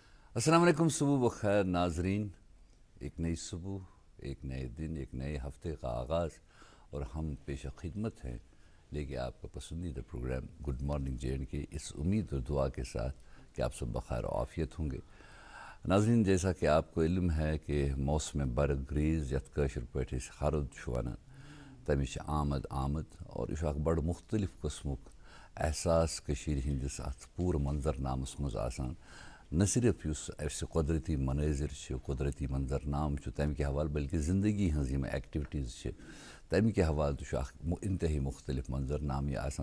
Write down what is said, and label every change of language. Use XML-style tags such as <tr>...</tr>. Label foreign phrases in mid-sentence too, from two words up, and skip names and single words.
<ur>السلام علیکم، صبح بخیر ناظرین. ایک نئی صبح، ایک نئے دن، ایک نئے ہفتے کا آغاز، اور ہم پیش خدمت ہیں لے کے آپ کا پسندیدہ پروگرام گڈ مارننگ جے اینڈ کے، اس امید اور دعا کے ساتھ کہ آپ سب بخیر و عافیت ہوں گے. ناظرین، جیسا کہ آپ کو علم ہے کہ موسم برگ ریز</ur> <ks>یتھ کاشر پٲٹھۍ أسۍ ہرُد چھُ وَنان، تَمِچ آمد اور یہِ چھُ اکھ بڑٕ مختلف قٕسمُک احساس کٔشیٖرِ ہِنٛدِس اَتھ پوٗرٕ منظرنامَس منٛز آسان. نہ صرف یُس اَسہِ قۄدرٔتی منٲظر چھِ، قۄدرٔتی منظرنام چھُ تَمہِ کہِ حوالہٕ بلکہِ زندگی ہٕنٛز یِم ایکٹِوِٹیٖز چھِ تَمہِ کہِ حوالہٕ تہِ چھُ اکھ اِنتہٲیی مختلف منظرنام یہِ آسان.</ks>